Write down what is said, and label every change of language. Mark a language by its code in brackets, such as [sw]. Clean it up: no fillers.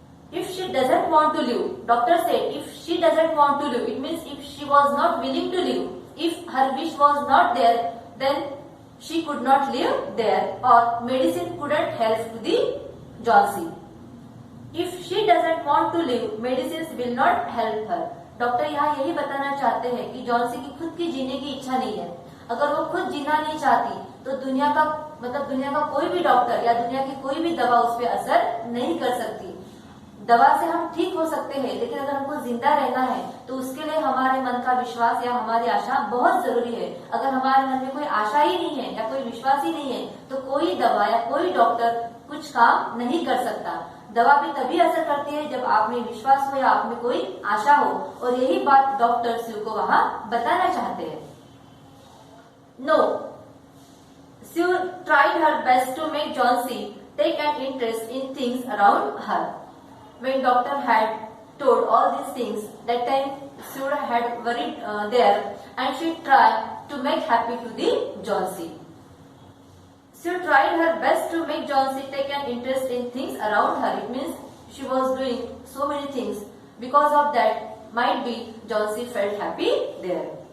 [en] If she doesn't want to live, doctor said, if she doesn't want to live, it means if she was not willing to live, if her wish was not there, then she could not live there or medicine couldn't help to the Johnsy. If she doesn't want to live, medicines will not help her. [hi] Doctor यहाँ यही बताना चाहते हैं कि Johnsy की खुद की जीने की इच्छा नहीं है. अगर वो खुद जीना नहीं चाहती तो दुनिया का कोई भी डॉक्टर या दुनिया की कोई भी दवा उस पर असर नहीं कर सकती. दवा से हम ठीक हो सकते हैं, लेकिन अगर हमको जिंदा रहना है तो उसके लिए हमारे मन का विश्वास या हमारी आशा बहुत जरूरी है. अगर हमारे मन में कोई आशा ही नहीं है या कोई विश्वास ही नहीं है तो कोई दवा या कोई डॉक्टर कुछ काम नहीं कर सकता. दवा भी तभी असर करती है जब आप में विश्वास हो या आप में कोई आशा हो, और यही बात डॉक्टर स्यू को वहां बताना चाहते हैं. [en] No, Sue tried her best to make Johnsy take an interest in things around her. When doctor had told all these things, that time Sue had worried there, and she tried to make happy to the Johnsy. Sue tried her best to make Johnsy take an interest in things around her. It means she was doing so many things. Because of that, might be Johnsy felt happy there.